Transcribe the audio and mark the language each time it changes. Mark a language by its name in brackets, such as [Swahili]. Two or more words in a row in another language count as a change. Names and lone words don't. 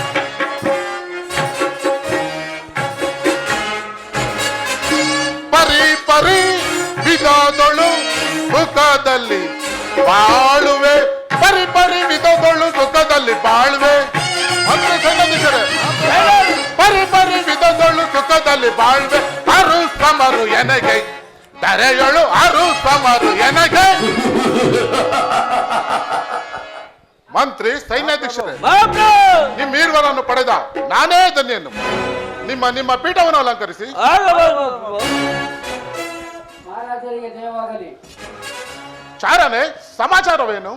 [Kannada] ಪರಿ ಪರಿ ವಿಧದೊಳು ಸುಖದಲ್ಲಿ ಬಾಳುವೆ. ಪರಿ ಪರಿ ವಿಧದೊಳು ಸುಖದಲ್ಲಿ ಬಾಳ್ವೆ. ಅಂದ್ರೆ ಸಂಗತಿಸರೆ, ಪರಿ ಪರಿ ವಿಧದೊಳು ಸುಖದಲ್ಲಿ ಬಾಳ್ವೆ. ಅರು ಸಮರು ಎನಗೆ ತೆರೆಯೊಳು ಅರು ಸಮರು ಎನಗೆ. ಮಂತ್ರಿ ಸೈನ್ಯಾಧ್ಯಕ್ಷರೇ, ನಿಮ್ಮ ಈರ್ವರನ್ನು ಪಡೆದ ನಾನೇ ಧನ್ಯನು. ನಿಮ್ಮ ನಿಮ್ಮ ಪೀಠವನ್ನು ಅಲಂಕರಿಸಿ. ಮಹಾರಾಜರಿಗೆ ಜಯವಾಗಲಿ. ಚಾರನೆ, ಸಮಾಚಾರವೇನು?